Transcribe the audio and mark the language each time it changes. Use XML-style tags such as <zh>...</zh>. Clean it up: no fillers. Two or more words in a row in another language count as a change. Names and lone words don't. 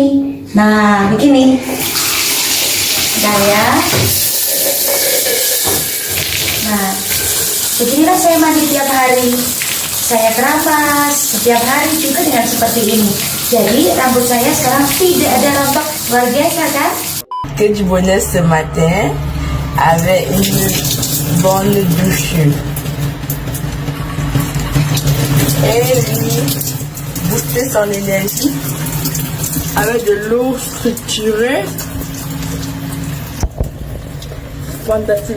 <id>Nah, begini. Nah, ya. Nah, beginilah saya mandi tiap hari. Saya keramas setiap hari juga dengan seperti ini. Jadi rambut saya sekarang tidak ada rontok. Luar biasa kan?</id> <fr>Que du bonheur ce matin avec une bonne douche. Et lui booster son énergie avec de l'eau structurée. Fantastique.</fr>